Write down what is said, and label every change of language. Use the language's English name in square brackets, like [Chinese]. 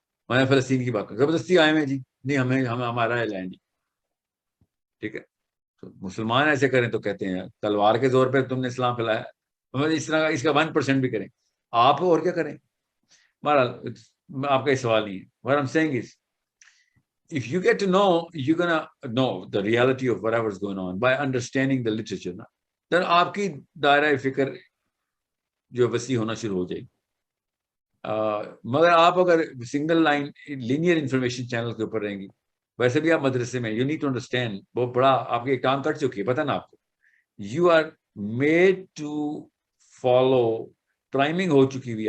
[Urdu] میں فلسطین کی بات کروں، زبردستی آئے ہیں جی، نہیں ہمیں ہمارا ہے لینڈ. ٹھیک ہے، تو مسلمان ایسے کریں تو کہتے ہیں تلوار کے زور پہ تم نے اسلام پھیلایا. اس طرح اس کا 1% بھی کریں آپ، اور کیا کریں. بہرحال آپ کا یہ سوال نہیں ہے. [English] What I'm saying is, if you get to know, you're gonna know the reality of whatever's going on by understanding the literature. Then [Urdu] آپ کی دائرہ فکر جو وسیع ہونا شروع ہو جائے گی. مگر آپ اگر single line linear information channel کے اوپر رہیں گی، ویسے بھی آپ مدرسے میں [English] you need to understand, [Urdu] بہت بڑا آپ کی ایک ٹانگ کٹ چکی ہے، پتہ نا آپ کو. [English] you are made to follow, priming [Urdu] ہو چکی ہوئی.